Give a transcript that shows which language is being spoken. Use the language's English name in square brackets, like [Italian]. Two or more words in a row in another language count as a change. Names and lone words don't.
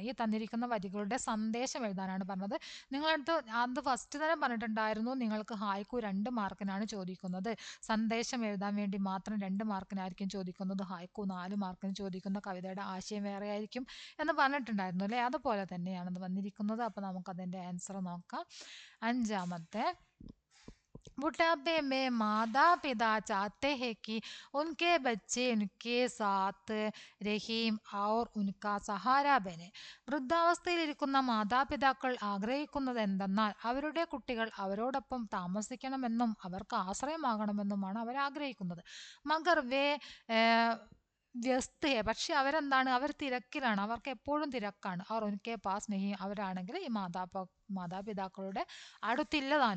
[Malayalam] ഈ തന്നിരിക്കുന്ന വരികളുടെ സന്ദേശം എഴുതാനാണ് പറഞ്ഞത്. നിങ്ങളടുത്ത് അത് ഫസ്റ്റ് തന്നെ പറഞ്ഞിട്ടുണ്ടായിരുന്നു, നിങ്ങൾക്ക് ഹായ്ക്കു 2 മാർക്കിനാണ് ചോദിക്കുന്നത്. സന്ദേശം എഴുതാൻ വേണ്ടി മാത്രം 2 മാർക്കിനായിരിക്കും ചോദിക്കുന്നത്. ഹായ്ക്കു 4 മാർക്കിന് ചോദിക്കുന്ന കവിതയുടെ ആശയം വേറെ ആയിരിക്കും എന്ന് പറഞ്ഞിട്ടുണ്ടായിരുന്നു അല്ലേ, അതുപോലെ തന്നെയാണ് ഇത് വന്നിരിക്കുന്നത്. അപ്പോൾ നമുക്കതിൻ്റെ ആൻസർ നോക്കാം. [Hindi] 5-മത്തെ बुढ़ापे में माता पिता चाहते हैं कि उनके बच्चे उनके साथ रहीം और उनका सहारा बने. [Malayalam] വൃദ്ധാവസ്ഥയിലിരിക്കുന്ന മാതാപിതാക്കൾ ആഗ്രഹിക്കുന്നത് എന്തെന്നാൽ അവരുടെ കുട്ടികൾ അവരോടൊപ്പം താമസിക്കണമെന്നും അവർക്ക് ആശ്രയമാകണമെന്നുമാണ് അവർ ആഗ്രഹിക്കുന്നത്. [Hindi] मगर वे व्यस्त हैं, [Malayalam] പക്ഷെ അവരെന്താണ്? അവർ തിരക്കിലാണ്, അവർക്ക് എപ്പോഴും തിരക്കാണ്. അവർ [Hindi] उनके पास नहीं, [Malayalam] അവരാണെങ്കിൽ ഈ മാതാപിതാക്കളുടെ അടുത്തില്ലതാനും.